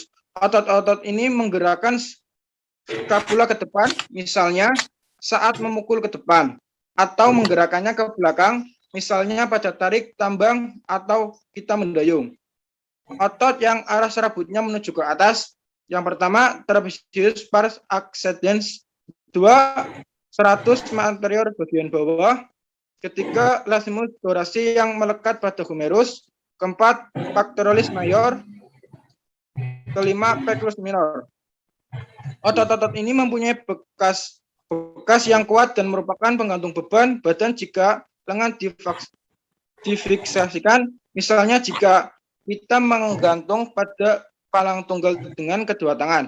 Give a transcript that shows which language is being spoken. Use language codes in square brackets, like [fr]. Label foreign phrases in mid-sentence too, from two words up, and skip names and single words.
[id] Otot-otot ini menggerakkan skapula ke depan, misalnya saat memukul ke depan, atau menggerakkannya ke belakang, misalnya pada tarik tambang atau kita mendayung. Otot yang arah serabutnya menuju ke atas, yang pertama [la] trapezius pars accidens. [id] 2, [la] serratus anterior [id] bagian bawah. 3, [la] latissimus dorsi [id] yang melekat pada humerus. 4, [la] pectoralis major. [id] 5, [la] pectoralis minor. [id] Otot-otot ini mempunyai bekas yang kuat dan merupakan penggantung beban badan jika lengan difiksasikan, misalnya jika kita menggantung pada palang tunggal dengan kedua tangan.